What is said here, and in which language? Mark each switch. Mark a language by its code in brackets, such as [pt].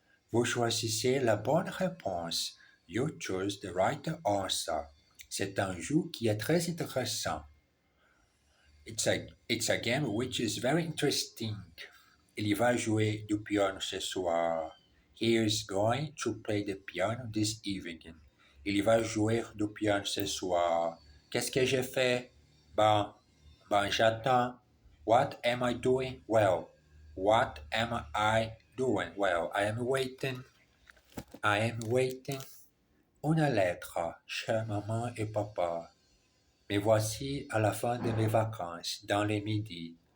[fr] Vous choisissez la bonne réponse. [en] You choose the right answer. [fr] C'est un jeu qui est très intéressant. [en] It's a game which is very interesting. [fr] Il va jouer du piano ce soir. [en] He is going to play the piano this evening. [fr] Il va jouer du piano ce soir. Qu'est-ce que j'ai fait? Ben, j'attends. [en] What am I doing? Well, what am I doing? Well, I am waiting. I am waiting. [fr] Une lettre chez maman et papa. Mais voici à la fin de mes vacances, dans les midis.